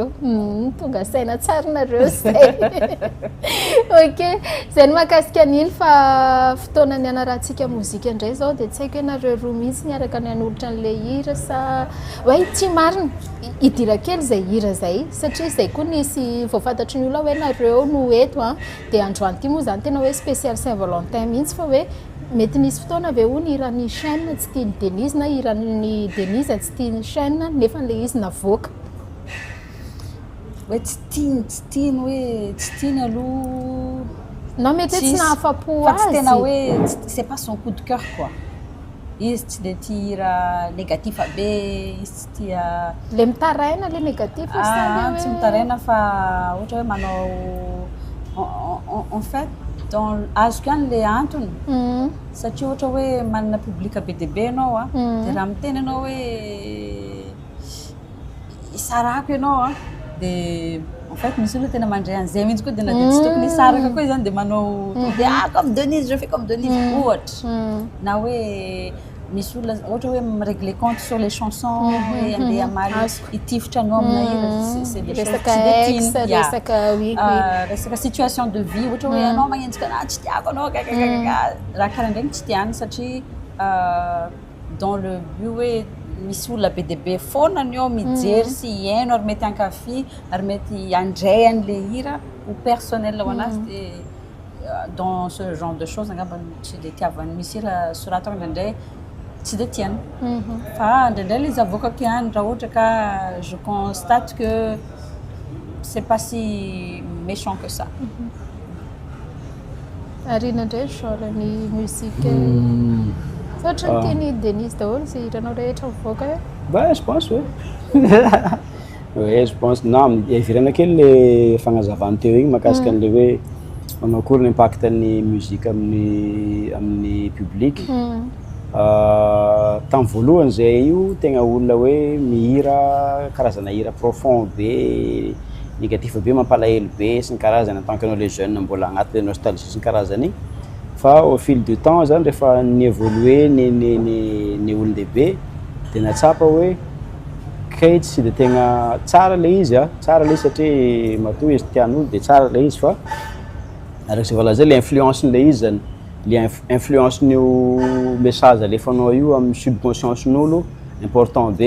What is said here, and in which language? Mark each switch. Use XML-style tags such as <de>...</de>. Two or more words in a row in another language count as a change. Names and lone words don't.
<mg>Tonga saina tsarinareo zay. Ok, zay no mahakasika an'iny fa fotoana ny anarantsika mozika indray zao dia tsy haiko hoe nareo roa mihitsy niaraka ny hanolotra an'ilay hira sa hoe tsy marina hidira kely izay hira zay satria izay koa nisy voafantatry ny olona hoe nareo no eto dia androany ity moa zany tena hoe spécial Saint-Valentin mihitsy fa hoe mety nisy fotoana avy hoe hiran'ny chaîne tsy tiany Denise na hiran'ny Denise tsy tiany chaîne nefa le izy navoaka. Hoe tsy tiany hoe tsy tiany aloha. Non mety hoe tsy nahafapo azy. Fa tsy tena hoe</mg> <fr>c'est pas son coup de cœur quoi.</fr> <mg>Izy tsy dia tia hira négatif be, izy tsy tia le mitaraina le négatif sa tsy mitaraina fa ohatra hoe manao</mg> <fr>en fait</fr> <mg>azoko ihany le antony satria ohatra hoe manana publika be dia be ianao dia raha miteny ianao hoe isarako ianao dia</mg> <fr>en fait</fr> <mg>misy olona tena mandray an'izay mihitsy koa dia na dia tsy tokony isaraka koa izany dia manao dia</mg> <fr>comme Denise je fais comme Denise</fr> <mg>ohatra na hoe misy olona ohatra hoe</mg> <fr>régler compte sur les chansons</fr> <mg>hoe andeha amaly hitifitra anao amina hira</mg> <fr>c'est des choses</fr> <mg>tsy dia tiany resaka</mg> <fr>situation de vie</fr> <mg>ohatra hoe anao magnenjika anah tsy tiako anao raha karaha ndrainy tsy tiany satria</mg> <fr>dans le but</fr> <mg>hoe misy olona be dia be foana ny ao mijery sy hiaino ary mety hankafy ary mety handray an'le hira</mg> <fr>ou personnel</fr> <mg>ho anazy dia</mg> <fr>dans ce genre de choses</fr> <mg>angamba tsy dia tiavany misy hira soratako indraindray tsy dia tiany fa indraindray le izy avoakako ihany raha ohatra ka</mg> <fr>je constate que c'est pas si méchant que ça.</fr> <mg>Ary inandray genre ny musique ohatra ny tiany Denise daholo sy hiranao rehetra mivoaka eo?</mg> <fr>Bah, je pense oui. Oui, je pense non,</fr> <mg>ivirana kely le fagnazavany teo igny mahakasika an'le hoe manao akory ny impact-ny muzika amin'ny public. Tamin'ny voalohany zay io tegna olona hoe mihira karazana hira profond be, négatif be, mampalahelo be sy ny karazany</mg> <fr>en tant que nous les jeunes</fr> <mg>mbola agnaty nostalgie sy ny karazany. Fa</mg> <fr>au fil du temps</fr> <mg>zany rehefa nievoluer ny olon-dehibe de natsapa hoe kay tsy de tegna tsara le izy tsara le izy satria matoa izy tian'olo de tsara le izy fa arak'izay voalaza le influence-n'le izy zany le influence-n'io message alefanao io amin'ny subconscience-n'olo important be.</mg>